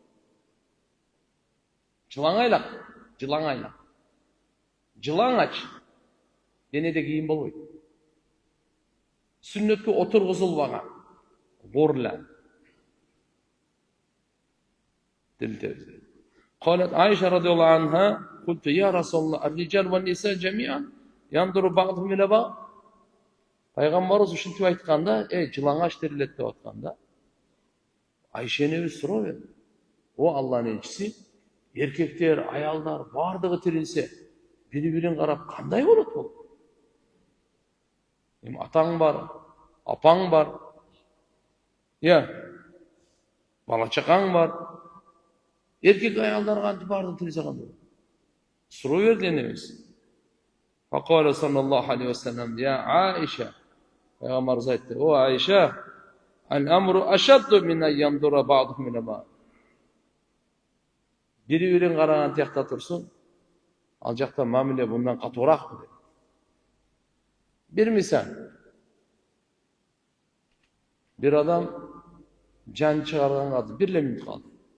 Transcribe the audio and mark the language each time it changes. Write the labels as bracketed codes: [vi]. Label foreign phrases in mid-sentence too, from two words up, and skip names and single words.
[ky] Жылаңайлак, жылаңач денеде кийим болбойт. Сүннөткө отургузулбаган, горла. Тилтебиз. [ar] قالت عائشة رضي الله عنها قلت يا رسول الله الرجال والنساء جميعا ينظر بعضهم إلى بعض. [ky] Пайгамбарыбыз ушинтип айтканда, жылаңач тирилет деп атканда, Айша энебиз суроо берди. О Алланын элчиси, эркектер, аялдар бардыгы тирилсе, бири-бирин карап кандай болот бул? Эми атаң бар, апаң бар. Бала чакаң бар. Эркек аялдар кантип бардыгы тирилсе кандай болот? Суроо берди энебиз. [ar] فقال صلى الله عليه وسلم يا عائشة, [ky] пайгамбарыбыз айтты, о Айша, [ar] الأمر أشد من أن ينظر بعضهم إلى بعض. [ky] Бири-бирин караган тиякта турсун, ал жакта мамиле мындан катуураак деп. Бир мисал. Бир адам жан чыгарганга бир эле мүнөт калды.